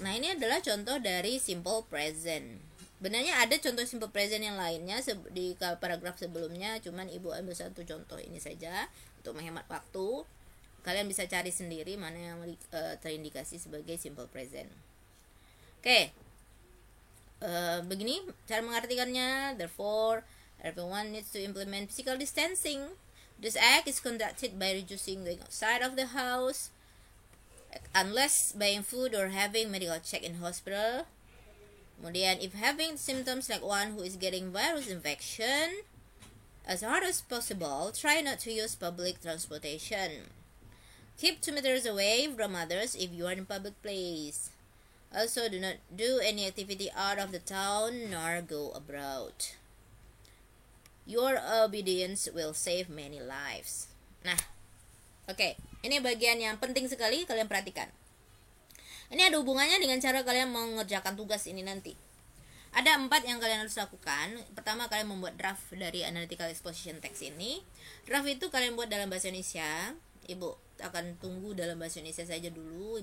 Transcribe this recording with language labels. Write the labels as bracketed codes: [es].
[id] Nah, ini adalah contoh dari simple present. Benarnya ada contoh simple present yang lainnya di paragraf sebelumnya, cuman ibu ambil satu contoh ini saja untuk menghemat waktu. Kalian bisa cari sendiri mana yang terindikasi sebagai simple present. Oke. Begini cara mengartikannya. [en] Therefore, everyone needs to implement physical distancing. This act is conducted by reducing going outside of the house, unless buying food or having medical check in hospital. [id] Kemudian, [en] if having symptoms like one who is getting virus infection, as hard as possible, try not to use public transportation. Keep 2 meters away from others if you are in public place. Also, do not do any activity out of the town nor go abroad. Your obedience will save many lives. [id] Nah, oke. Ini bagian yang penting sekali kalian perhatikan. Ini ada hubungannya dengan cara kalian mengerjakan tugas ini nanti. Ada 4 yang kalian harus lakukan. Pertama, kalian membuat draft dari analytical exposition text ini. Draft itu kalian buat dalam bahasa Indonesia. Ibu akan tunggu dalam bahasa Indonesia saja dulu.